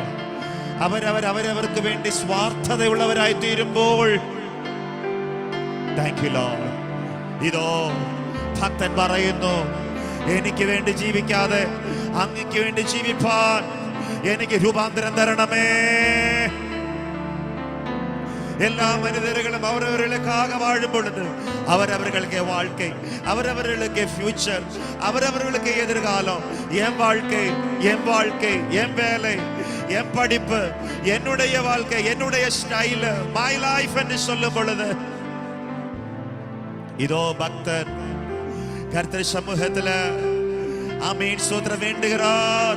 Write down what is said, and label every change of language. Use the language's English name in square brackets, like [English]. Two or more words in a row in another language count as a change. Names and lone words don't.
[Malayalam] അവരവർക്ക് വേണ്ടി സ്വാർത്ഥതയുള്ളവരായി തീരുമ്പോൾ [English] thank you Lord. [Malayalam] ഇതോ ഭക്തൻ പറയുന്നു, എനിക്ക് വേണ്ടി ജീവിക്കാതെ അങ്ങയ്ക്ക് വേണ്ടി ജീവിപ്പാൻ എനിക്ക് രൂപാന്തരം തരണമേ. [Tamil] எல்லா மனிதர்களும் அவரவர்களுக்காக வாழும் பொழுது அவரவர்களுக்கு வாழ்க்கை, அவரவர்களுக்கு ஃபியூச்சர், அவரவர்களுக்கு எதிர்காலம். என் வாழ்க்கை, என் வாழ்க்கை, என் வேலை, என் படிப்பு, என்னுடைய வாழ்க்கை, என்னுடைய ஸ்டைல், [English] my life [Tamil] என்று சொல்லும் பொழுது இதோ பக்தர் கர்த்தர் சமூகத்துல ஆமென் ஸ்தோத்திரம் வேண்டுகிறார்.